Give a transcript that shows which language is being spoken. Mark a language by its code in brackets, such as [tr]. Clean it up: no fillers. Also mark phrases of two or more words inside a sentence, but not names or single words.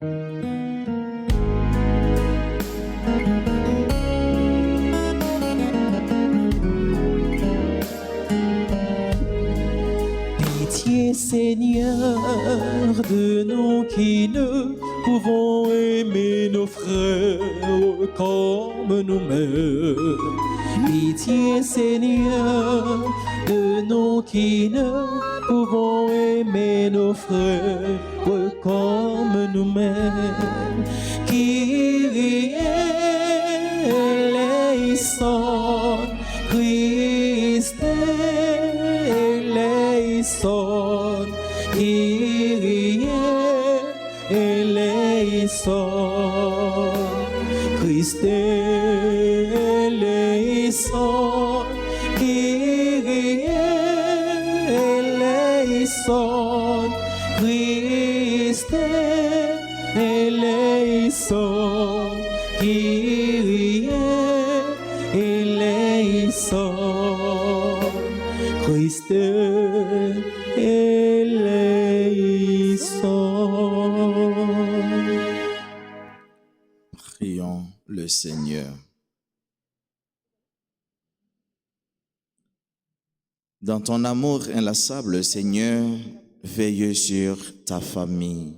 [fr] Pitié Seigneur de nous qui ne pouvons aimer nos frères comme nous-mêmes. Pitié Seigneur de nous qui ne pouvons aimer nos frères comme nous-mêmes. [el] Κύριε ελέησον, Χριστέ ελέησον, Κύριε ελέησον, Χριστέ ελέησον, Κύριε ελέησον, Χριστέ ελέησον, Κύριε ελέησον, Χριστέ ελέησον. [fr] Prions le Seigneur. Dans ton amour inlassable, Seigneur, veille sur ta famille.